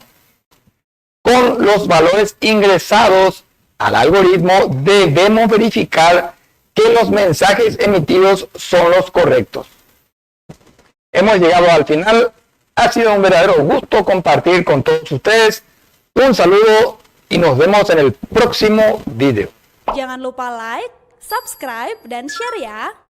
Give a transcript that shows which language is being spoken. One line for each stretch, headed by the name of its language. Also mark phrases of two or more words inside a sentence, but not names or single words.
Spanish: Con los valores ingresados al algoritmo debemos verificar que los mensajes emitidos son los correctos. Hemos llegado al final. Ha sido un verdadero gusto compartir con todos ustedes. Un saludo y nos vemos en el próximo video.
Indonesian: Jangan lupa
English: like, subscribe,
Indonesian: dan share ya.